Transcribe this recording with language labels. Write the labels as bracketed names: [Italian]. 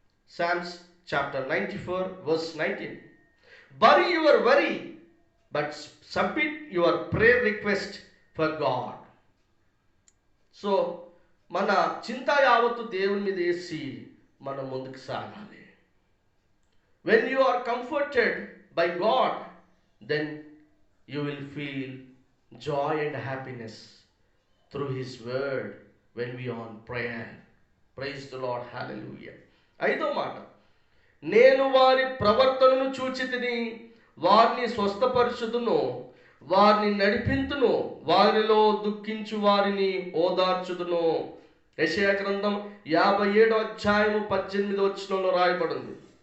[English] Psalms chapter 94 verse 19. Bury your worry, but submit your prayer request for God. [Telugu] So, మన చింత యావత్తు దేవుని మీద వేసి మనం ముందుకు సాగాలి. [English] When you are comforted by God, then you will feel joy and happiness through His word when we are on prayer. Praise the Lord. Hallelujah. [Telugu] ఐదో మాట, నేను వారి ప్రవర్తనను చూచితిని, వారిని స్వస్థపరచుదును, వారిని నడిపింతును, వారిలో దుఃఖించు వారిని ఓదార్చుదును. యెషయా గ్రంథం 57:18 రాయబడింది.